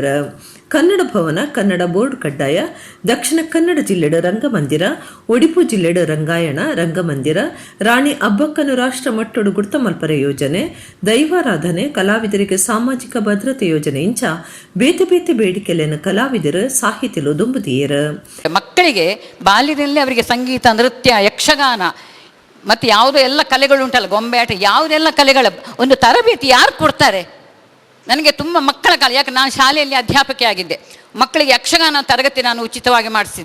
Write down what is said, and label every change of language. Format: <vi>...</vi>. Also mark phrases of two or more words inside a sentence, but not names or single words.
<tcy>ಕನ್ನಡ ಭವನ ಕನ್ನಡ ಬೋರ್ಡ್ ಕಡ್ಡಾಯ ದಕ್ಷಿಣ ಕನ್ನಡ ಜಿಲ್ಲೆಡು ರಂಗಮಂದಿರ ಒಡಿಪು ಜಿಲ್ಲೆಡು ರಂಗಾಯಣ ರಂಗಮಂದಿರ ರಾಣಿ ಅಬ್ಬಕ್ಕನು ರಾಷ್ಟ್ರ ಮಟ್ಟೊಡು ಗುರ್ತ ಮಲ್ಪರೆ ಯೋಜನೆ ದೈವಾರಾಧನೆ ಕಲಾವಿದರಿಗೆ ಸಾಮಾಜಿಕ ಭದ್ರತೆ ಯೋಜನೆ ಇಂಚ ಬೇತೆ ಬೇತೆ ಬೇಡಿಕೆಲೆನ ಕಲಾವಿದರು ಸಾಹಿತ್ಯಲು ದುಂಬುದಿಯರು.</tcy> <kn>ಮಕ್ಕಳಿಗೆ ಬಾಲ್ಯದಲ್ಲಿ ಅವರಿಗೆ ಸಂಗೀತ ನೃತ್ಯ ಯಕ್ಷಗಾನ ಮತ್ತು ಯಾವುದೋ ಎಲ್ಲ ಕಲೆಗಳು ಉಂಟಲ್ಲ ಗೊಂಬೆ ಆಟ ಯಾವುದೆಲ್ಲ ಕಲೆಗಳ ಒಂದು ತರಬೇತಿ ಯಾರು ಕೊಡ್ತಾರೆ? ನನಗೆ ತುಂಬ ಮಕ್ಕಳ ಕಾಲ, ಯಾಕೆ ನಾನು ಶಾಲೆಯಲ್ಲಿ ಅಧ್ಯಾಪಕಿ ಆಗಿದ್ದೆ, ಮಕ್ಕಳಿಗೆ ಯಕ್ಷಗಾನ ತರಗತಿ ನಾನು ಉಚಿತವಾಗಿ ಮಾಡಿಸಿದ್ದೆ.</kn>